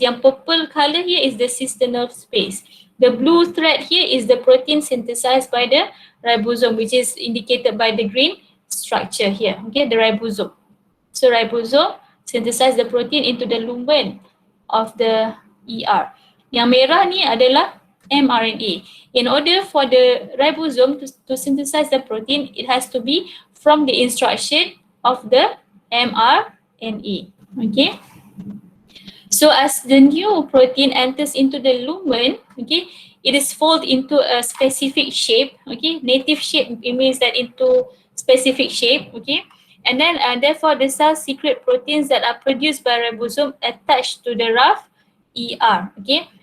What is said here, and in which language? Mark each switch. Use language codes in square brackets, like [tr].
[en] Yang purple color here is the cisternal space. The blue thread here is the protein synthesized by the ribosome, which is indicated by the green structure here. Okay, the ribosome. So ribosome synthesize the protein into the lumen of the ER. [ms] Yang merah ni adalah mRNA. [en] In order for the ribosome to synthesize the protein, it has to be from the instruction of the mRNA. Okay. So as the new protein enters into the lumen, okay, it is folded into a specific shape, okay, native shape, it means that into specific shape, okay, and then therefore the cells secrete proteins that are produced by ribosome attached to the rough ER, okay.